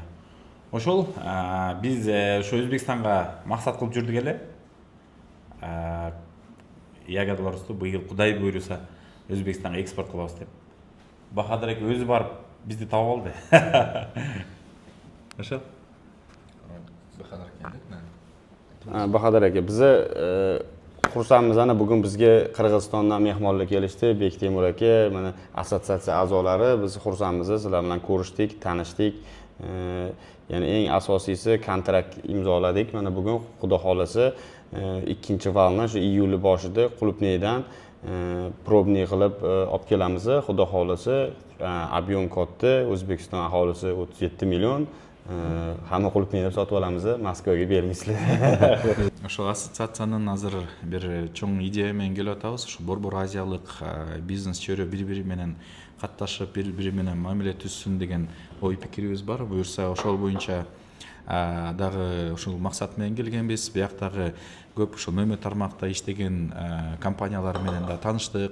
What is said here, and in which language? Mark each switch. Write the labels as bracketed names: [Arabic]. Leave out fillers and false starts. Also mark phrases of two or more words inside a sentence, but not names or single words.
[Kyrgyz] Ошол биз ошо Өзбекстанга максат кылып жүрдүк эле. Ягодаларыбызды быйыл Кудай буйруса Өзбекстанга экспорт кылабыз деп. Бахадыр эке өзү барып бизди таап алды. Ошо. [Uzbek] Bahadır aka, bize xursandmiz, ana bugun bizga Qirg'izistondan mehmonlar kelishdi. Bektemur aka, mana assotsiatsiya a'zolari, biz xursandmiz. Sizlar bilan ko'rishdik, tanishdik. Ya'ni eng asosiysi kontrakt imzoladik. Mana bugun Xudo xolasa ikkinchi valni shu iyul boshida Qulupnaydan probniy qilib olib kelamiz. Xudo xolasa объем katta, O'zbekiston aholisi 37 million. Hamma Qulupnay deb sotib olamiz, Moskvaga bermaysizlar. [Kyrgyz] Ошол ассоциациянын азыр бир чоң идея менен келип атабыз. Ушу борбор азиялык бизнес чөйрө бири-бири менен катташып, бири-бири менен мамиле түзсүн деген ой пикирибиз бар. Буюрса ошол боюнча дагы ушул максат менен келгенбиз. Бияктагы көп ушул мөмө тармакта иштеген компаниялар менен да тааныштык.